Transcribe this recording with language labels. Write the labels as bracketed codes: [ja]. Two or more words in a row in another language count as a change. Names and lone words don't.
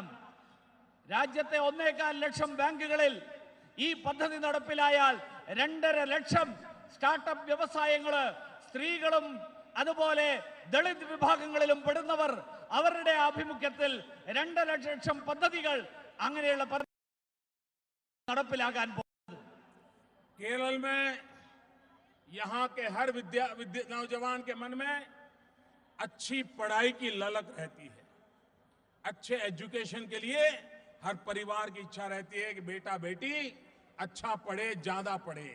[ml] രാജ്യത്തെ 1.25 ലക്ഷം ബാങ്കുകളിൽ ഈ പദ്ധതി നടപ്പിലായാൽ 2.5 ലക്ഷം സ്റ്റാർട്ടപ്പ് വ്യവസായങ്ങള്, സ്ത്രീകളും അതുപോലെ ദളിത് വിഭാഗങ്ങളിലും പെടുന്നവർ, അവരുടെ ആഭിമുഖ്യത്തിൽ 2 ലക്ഷം പദ്ധതികൾ അങ്ങനെയുള്ള നടപ്പിലാകാൻ പോകുന്നത്. [hi] केरल में यहाँ के हर नौजवान के मन में अच्छी पढ़ाई की ललक रहती है. अच्छे एजुकेशन के लिए हर परिवार की इच्छा रहती है कि बेटा बेटी अच्छा पढ़े, ज्यादा पढ़े.